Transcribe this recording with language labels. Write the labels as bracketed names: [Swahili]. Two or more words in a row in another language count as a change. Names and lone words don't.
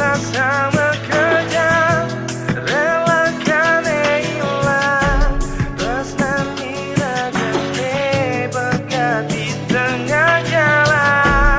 [Indonesian] sama kejam, relakan hilang [Balinese] tresnani ragane pegat [Indonesian] di tengah jalan.